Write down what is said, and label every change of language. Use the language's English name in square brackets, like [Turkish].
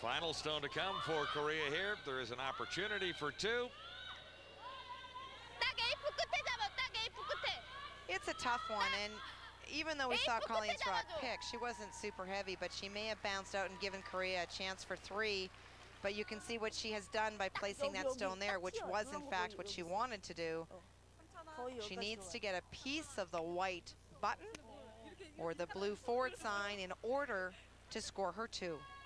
[English] Final stone to come for Korea here. There is an opportunity for 2. [Korean] 딱 에이프 끝에 잡아, 딱 에이프 끝에. [English] It's a tough one, and even though we saw Colleen's rock pick, she wasn't super heavy, but she may have bounced out and given Korea a chance for 3. But you can see what she has done by placing that stone there, which was in fact what she wanted to do. She needs to get a piece of the white button or the blue forward sign in order to score her 2.